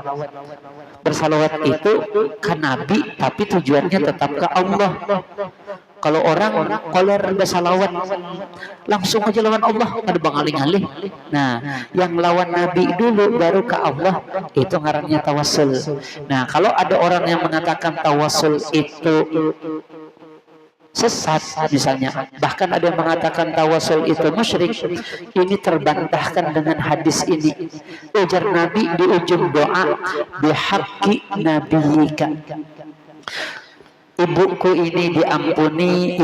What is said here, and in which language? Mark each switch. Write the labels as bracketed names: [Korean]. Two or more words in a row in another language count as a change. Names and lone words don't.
[Indonesian] Bersalawat itu ke Nabi, tapi tujuannya tetap ke Allah. [Banjar] Kalau orang koler bersalawat langsung aja lawan Allah, ada bangaling-aling. Nah, yang lawan Nabi dulu baru ke Allah, itu ngarannya tawassul. [Indonesian] Nah, kalau ada orang yang mengatakan tawassul itu sesat misalnya. Bahkan ada yang mengatakan tawasul itu musyrik. Ini terbantahkan dengan hadis ini. [Banjar] Ujar Nabi di ujung doa, [Arabic] بحق نبيك, [Banjar] ibuku ini diampuni,